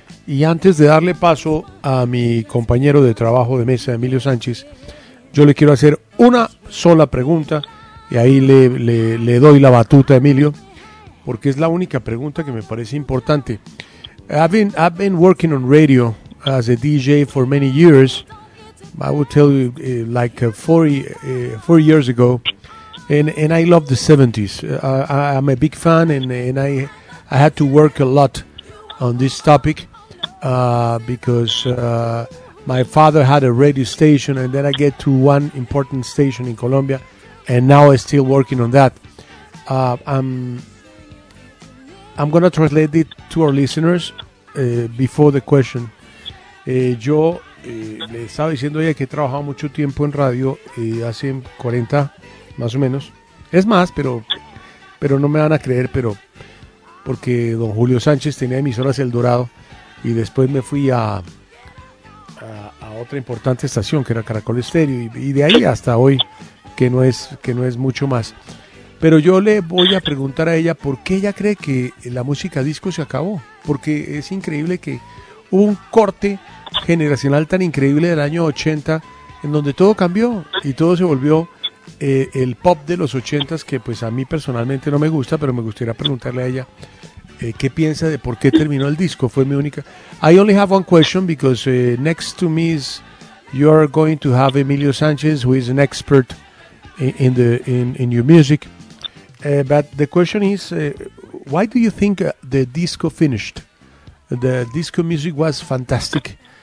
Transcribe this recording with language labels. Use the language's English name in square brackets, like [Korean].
[Spanish] Y antes de darle paso a mi compañero de trabajo de mesa, Emilio Sánchez, yo le quiero hacer una sola pregunta. Y ahí le doy la batuta a Emilio, porque es la única pregunta que me parece importante. [English] I've been working on radio as a DJ for many years. I would tell you like 4 years ago, and I love the 70s. I'm a big fan, and I had to work a lot on this topic because my father had a radio station, and then I get to one important station in Colombia. And now I'm still working on that. I'm going to translate it to our listeners before the question. [Spanish] Yo le estaba diciendo a ella que he trabajado mucho tiempo en radio, hace 40 más o menos. Es más, pero no me van a creer, pero porque don Julio Sánchez tenía emisoras El Dorado y después me fui a otra importante estación que era Caracol Estéreo y de ahí hasta hoy. Que no es mucho más. Pero yo le voy a preguntar a ella por qué ella cree que la música disco se acabó. Porque es increíble que hubo un corte generacional tan increíble del año 80 en donde todo cambió y todo se volvió el pop de los 80s, que pues a mí personalmente no me gusta, pero me gustaría preguntarle a ella qué piensa de por qué terminó el disco. Fue mi única. [English] I only have one question because next to me is you are going to have Emilio Sánchez, who is an expert in your music, but the question is, why do you think the disco finished? The disco music was fantastic,